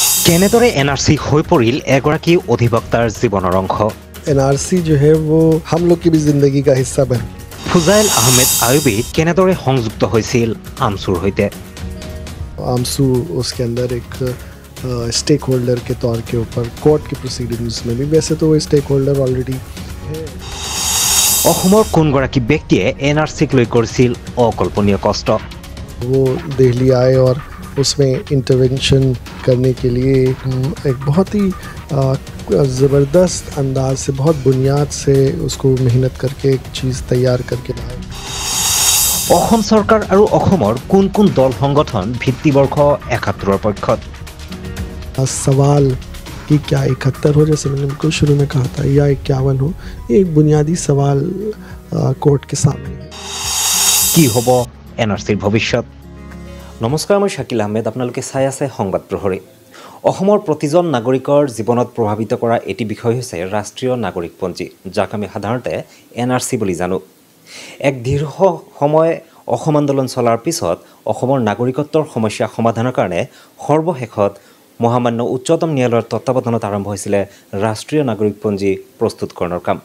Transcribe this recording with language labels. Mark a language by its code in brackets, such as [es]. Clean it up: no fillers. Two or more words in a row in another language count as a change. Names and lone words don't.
[as] কেনেদৰে এনআৰসি হৈ পৰিল এগৰাকী অধিবক্তাৰ জীৱনৰ অংশ। [hi] एनआरसी जो है वो हम लोग की भी जिंदगी का हिस्सा बन। [as] ফুজাইল আহমেদ আয়ুবী কেনেদৰে সংযুক্ত হৈছিল আমছুৰ সৈতে। [hi] आमसू उसके अंदर एक स्टेक होल्डर के तौर के ऊपर कोर्ट की प्रोसीडिंग्स में भी, वैसे तो वो स्टेक होल्डर ऑलरेडी है। [as] অসমৰ কোনগৰাকী ব্যক্তিয়ে এনআৰসিক লৈ কৰিছিল অকল্পনীয় কষ্ট। [hi] वो दिल्ली आए और उसमें इंटरवेंशन करने के लिए एक बहुत ही ज़बरदस्त अंदाज से, बहुत बुनियाद से उसको मेहनत करके एक चीज़ तैयार करके लाए। [as] অসম চৰকাৰ আৰু অসমৰ কোন কোন দল সংগঠন ভিত্তিবৰ্ষ 71ৰ পক্ষত। [hi] सवाल कि क्या 71 हो, जैसे मैंने बिल्कुल शुरू में कहा था, या 51 हो, ये एक बुनियादी सवाल कोर्ट के सामने है। [as] কি হ'ব এনআৰসিৰ ভৱিষ্যত। নমস্কাৰ, মই শাকিল আহমেদ, আপোনালোকে চাই আছে সংবাদ প্ৰহৰী। অসমৰ প্ৰতিজন নাগৰিকৰ জীৱনত প্ৰভাৱিত কৰা এটি বিষয় হৈছে ৰাষ্ট্ৰীয় নাগৰিকপঞ্জী, যাক আমি সাধাৰণতে এনআৰসি বুলি জানো। এক দীৰ্ঘ সময় অসম আন্দোলন চলাৰ পিছত অসমৰ নাগৰিকত্বৰ সমস্যা সমাধানৰ কাৰণে সৰ্বশেষত মহামান্য উচ্চতম ন্যায়ালয়ৰ তত্ত্বাৱধানত আৰম্ভ হৈছিলে ৰাষ্ট্ৰীয় নাগৰিকপঞ্জী প্ৰস্তুতকৰণৰ কাম।